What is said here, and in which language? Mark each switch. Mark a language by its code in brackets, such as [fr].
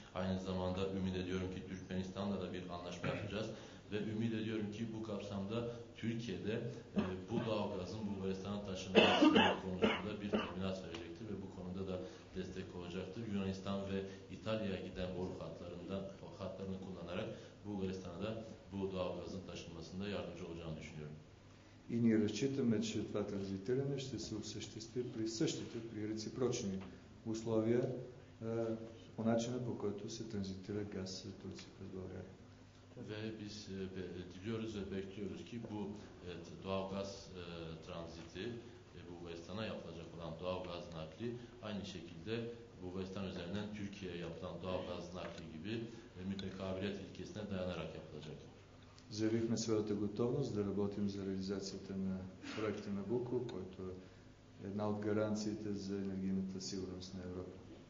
[tr] Aynı zamanda ümit ediyorum ki Türkmenistan'la da bir anlaşma yapacağız ve ümit ediyorum ki bu kapsamda Türkiye'de bu doğalgazın Bulgaristan'a taşınması konusunda bir teminat verecektir ve bu konuda da destek olacaktır. Yunanistan ve İtalya'ya giden boru hatlarını kullanarak Bulgaristan'a da bu doğalgazın taşınmasında yardımcı olacağını düşünüyorum. [bg] И ние разчитаме, че това транзитиране ще се осъществи при същите, при реципрочни условия, по начина по който се транзитира газ за Турция през България. [tr] Ve biz diliyoruz ve bekliyoruz ki bu doğalgaz tranziti Bulgaristan'a yapılacak olan doğalgaz nakli aynı şekilde Bulgaristan üzerinden Türkiye'ye yapılan doğalgaz nakli gibi mütekabiliyet ilkesine dayanarak yapılacak. [bg] Заявихме своята готовност да работим за реализацията на проекта Набуко, който е една от гаранциите за енергийната сигурност на Европа.